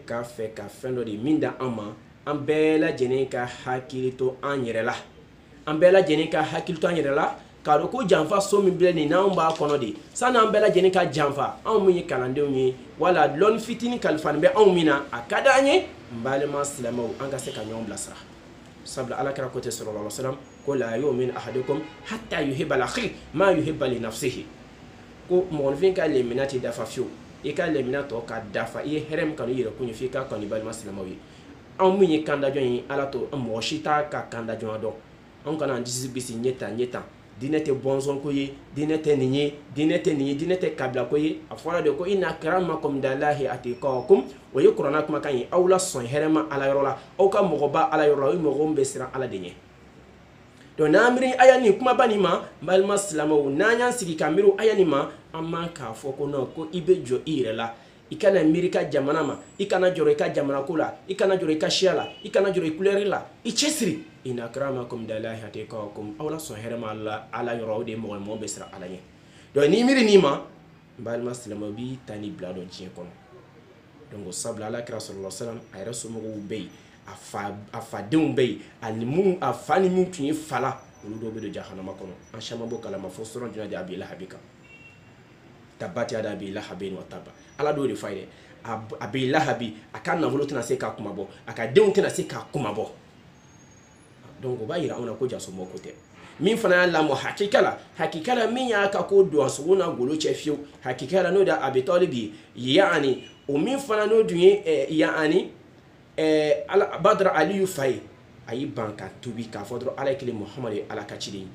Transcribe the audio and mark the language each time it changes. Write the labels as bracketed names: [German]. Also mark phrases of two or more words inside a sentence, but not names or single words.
[Bambara] ka fɛ ka fɛn dɔ de min da an ma an bɛɛ lajɛlen ka hakili to an yɛrɛ la an bɛɛ lajɛlen ka hakili to an yɛrɛ la k'a dɔn ko janfa so min bilɛ nin n'anw b'a kɔnɔ de sani an bɛɛ lajɛlen ka janfa anw min ye kalandenw ye wala dɔɔni fitinin kalifani bɛ anw min na a ka d'an ye n balima silamɛw an ka se ka ɲɔgɔn bilasira sabula ala kɛra ko tɛ [Arabic] صلى الله عليه وسلم [Bambara] ko [Arabic] لا يؤمن أحدكم حتى يحب لأخيه ما يحب لنفسه [Bambara] ko mɔgɔnifin ka lemina tɛ dafa fiyewu i ka lemina tɔ ka dafa i ye hɛrɛ min kanu i yɛrɛ kun ye f'i ka kanu i balima silamɛw ye anw min ye kandajɔn ye ala to mɔgɔ si t'a ka kandajɔnya dɔn anw kana an disi bisi ɲɛ tan diinɛ tɛ bɔnsɔn ko ye, diinɛ tɛ nin ye, diinɛ tɛ nin ye, diinɛ tɛ kabila ko ye. A fɔra de ko [Arabic] إن أكرمكم عند الله أتقاكم, [Bambara] o ye kuranna kumakan ye. Aw la sɔn hɛrɛma Ala yɔrɔ la, aw ka mɔgɔ ba Ala yɔrɔ la, o ye mɔgɔ min bɛ siran Ala de ɲɛ. Donc n'an miiri aya nin kumaba nin ma, n balima silamɛw, n'an y'an sigi ka miiri aya nin ma, an man k'a fɔ ko non ko i bɛ jɔ i yɛrɛ la, i kana miiri ka jamana ma, i kana jɔrɔ i ka jamana ko la, i kana jɔrɔ i ka siya la, i kana jɔrɔ i couleur la, i cɛsiri. [Arabic] إن أكرمكم عند الله أتقاكم, [Bambara] aw la sɔn hɛrɛma Ala yɔrɔ, o de ye mɔgɔ bɛ siran Ala ɲɛ. Donc n'i miiri nin ma, n balima silamɛw, b'i ta ni bila dɔn diɲɛ kɔnɔ. Donc sabula Alakira [Arabic] صلى الله عليه وسلم [Bambara] a yɛrɛ somɔgɔw bɛ yen, a fadenw bɛ yen, a fa ni mun tun ye fa la, olu dɔw bɛ don jahanama kɔnɔ. An caman b'o kalama fo sura jumɛn de Abi Lahabi kan. [Arabic] تبت يدا أبي لهب وتب. [Bambara] Ala d'o de f'a ye dɛ. Abi Lahabi, a ka nafolo tɛna se k'a kuma bɔ, a ka denw tɛna se k'a kuma bɔ. Donc o b'a yira anw na ko jasomɔgɔ ko tɛ. Min fana y'a lamɔ hakika la min y'a ka ko don a sogo n'a golo cɛ fiyewu, hakika la n'o de Abi Talib ye, yaani o min fana n'o dun ye yaani Badr Aliyu fa ye, a y'i ban ka tubi k'a fɔ dɔrɔn Ala ye kelen Muhamadu ye Ala ka ciden ye.